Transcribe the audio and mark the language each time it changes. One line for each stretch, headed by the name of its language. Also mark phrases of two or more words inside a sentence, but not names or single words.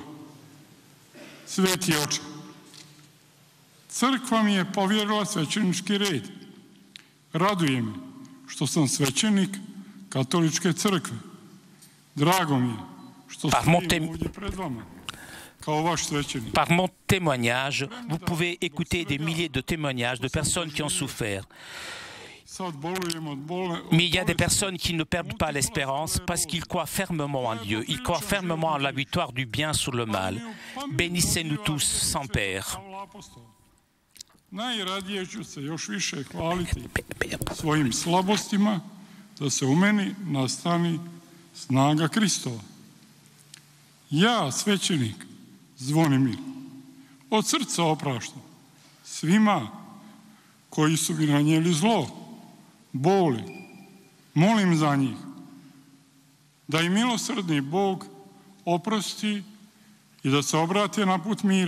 Croatian: Sveti Oče, crkva mi je povjerila svećenički red. Raduje me što sam svećenik katoličke crkve. Drago mi je što stojim ovdje pred vama kao vaš svećenik.
French: Par mon témoignage, vous pouvez écouter des milliers de témoignages de personnes qui ont souffert. Mais il y a des personnes qui ne perdent pas l'espérance parce qu'ils croient fermement en Dieu. Ils croient fermement en la victoire du bien sur le mal. Bénissez-nous tous sans Père.
Croatian: Najradije ću se još više hvaliti svojim slabostima, da se u meni nastani snaga Kristova. Ja, svećenik Zvonimir, od srca opraštam svima koji su mi nanijeli zlo, boli, molim za njih, da im milosrdni Bog oprosti i da se obrate na put mira.